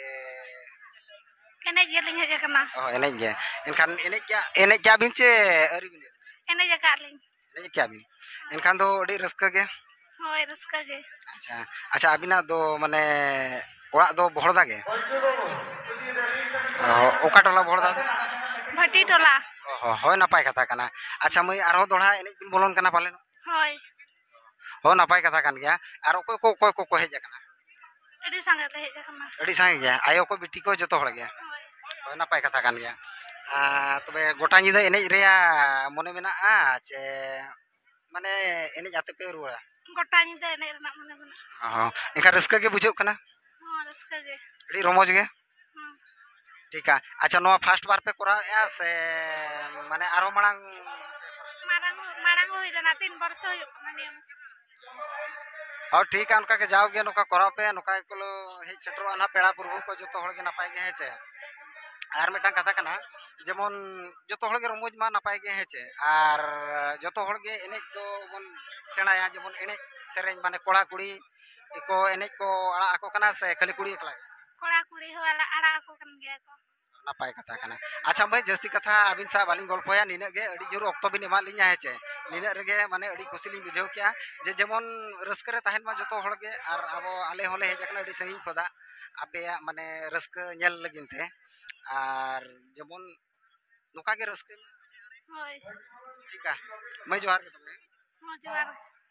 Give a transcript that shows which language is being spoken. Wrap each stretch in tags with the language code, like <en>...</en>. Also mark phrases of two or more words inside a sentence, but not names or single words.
<sat>एनेज गेलिंग हेज अकना एनेज गे एनखान एनेज क्या बिन चे अरि बिन एनेज अकालिंग एनेज क्या बिन एनखान दो अडी रस्का गे होय रस्का गे अच्छा अबिना दो माने ओड़ा दो बहरदा गे ओका टोला बहरदा भट्टी टोला होय नापाय कथा कना अच्छा मैं आरो दोड़ा एनेज बिन बोलन कना पाले होय हो नापाय कथा कान गया आर कोय को हेज कना अडी संगे ले हेज कना अडी संगे गया आयो को बिटी को जतो हड़ गया होय नापाय कथा कान गया तबे गोटा निदा एनेज रेया मने मेना चे माने एनेज आते पे रुआ गोटा निदा एनेज रना मने मेना एखा रस्का के बुझो कना रस्का गे अडी रोमोज गे</sat> <hi>ठीक है</hi> <sat>अच्छा नोआ</sat> <en>first bar</en> <sat>पे करा या से माने आरो मांग मांग होई रना 3 वर्ष होय कना नियम</sat> <hi>और ठीक है</hi> <sat>उनका के जाओ गे नोका करा पे नोका को हे छटरो ना पेड़ा प्रभु को जतो हड़ गे नापाय गे हेचे आर मेटा कथा कना जेमन जतो हड़ गे रोमोज मा नापाय गे हेचे आर जतो हड़ गे एनेज दो बन सेणाया जेमन एनेज सेरेंज माने कोड़ा कुड़ी एको एनेज को आड़ा आको कना से खाली कुड़ी एकला कोड़ा कुड़ी हो आड़ा आको कन गया को नापाय कथा कना अच्छा भाई जस्ती कथा अबिन सा बालिंग गल्पया निना गे अड़ी जोर अक्तो बिन एमा लिया हेचे निना रेगे माने अड़ी खुशी लिंग बुझाव किया जे जेमन रस्क रे ताहेन मा जतो हड़गे आर आबो आले होले हेज कना अड़ी संगी खोदा आपे माने रस्क नेल लगिनते आर जेमन नुका गे रस्क होय</sat> <hi>ठीक है मैं</hi> <sat>जोहार के तबे जोहार</sat>